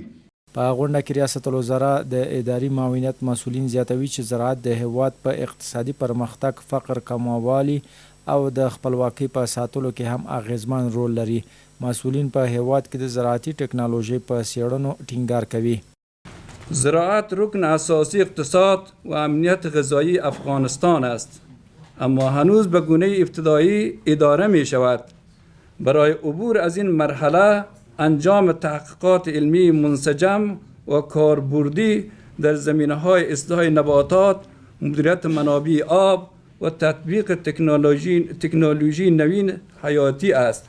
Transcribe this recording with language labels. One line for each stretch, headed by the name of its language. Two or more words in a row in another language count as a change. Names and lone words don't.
Pashto: په غونډه کې ریاست الوزرا د اداري معاونیت مسؤلین زیاتوي چې زراعت د هیواد په اقتصادي پرمختګ، فقر کموالي او د خپلواکۍ په ساتلو کې هم اغیزمن رول لري. مسؤلین په هیواد کې د زراعتي ټکنالوژۍ په څېړنو ټینګار کوي.
Persian: زراعت رکن اساسی اقتصاد و امنیت غذایی افغانستان است، اما هنوز به گونه ابتدایی اداره می شود. برای عبور از این مرحله انجام تحقیقات علمی منسجم و کاربردی در زمینه‌های اصلاح نباتات، مدیریت منابع آب و تطبیق تکنولوژی نوین حیاتی است.